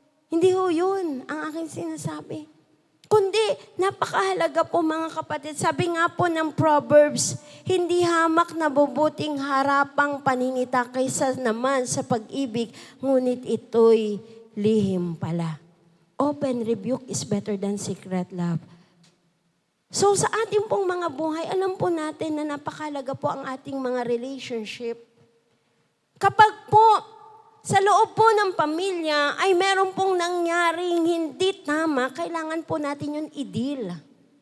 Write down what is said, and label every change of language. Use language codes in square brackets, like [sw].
[tl] Hindi ho yun ang aking sinasabi. Kundi, napakahalaga po mga kapatid. Sabi nga po ng Proverbs, hindi hamak na bubuting harapang paninita kaysa naman sa pag-ibig, ngunit ito'y lihim pala. [en] Open rebuke is better than secret love. [tl] So sa ating pong mga buhay, alam po natin na napakahalaga po ang ating mga relationship. Kapag po sa loob po ng pamilya ay meron pong nangyaring hindi tama, kailangan po natin yun i-deal.